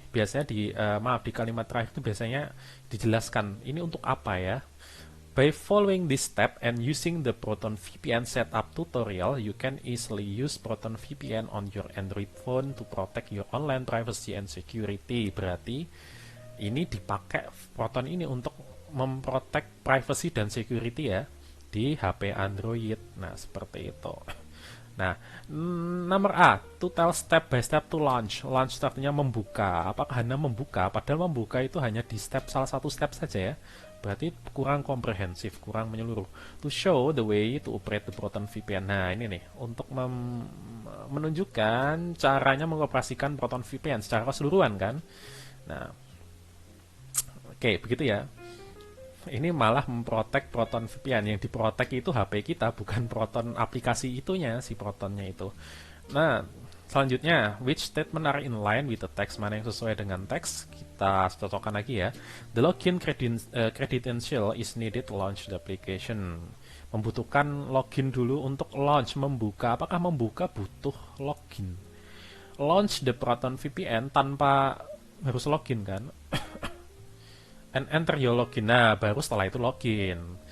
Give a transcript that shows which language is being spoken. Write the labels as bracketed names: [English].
[Indonesian] Biasanya di kalimat terakhir itu biasanya dijelaskan ini untuk apa ya. [English] By following this step and using the Proton VPN setup tutorial, you can easily use Proton VPN on your Android phone to protect your online privacy and security. [Indonesian] Berarti ini dipakai Proton ini untuk memprotek privacy dan security ya di HP Android. Nah, seperti itu. [English] Nah, nomor A, to tell step by step to launch. [Indonesian] Launch artinya membuka. Apakah hanya membuka? Padahal membuka itu hanya di salah satu step saja ya. Berarti kurang komprehensif, kurang menyeluruh. [English] To show the way to operate the Proton VPN. [Indonesian] Nah, ini nih, untuk menunjukkan caranya mengoperasikan Proton VPN secara keseluruhan kan. Nah, oke, begitu ya. Ini malah memprotek Proton VPN. Yang diprotek itu HP kita, bukan Proton aplikasi itunya, si Protonnya itu. Nah, selanjutnya, [English] which statement are in line with the text? [Indonesian] Mana yang sesuai dengan teks? Kita cocokkan lagi ya. [English] The login credential is needed to launch the application. [Indonesian] Membutuhkan login dulu untuk launch, membuka. Apakah membuka butuh login? [English] Launch the Proton VPN [Indonesian] tanpa harus login kan? [English] And enter your login. [Indonesian] Nah, baru setelah itu login.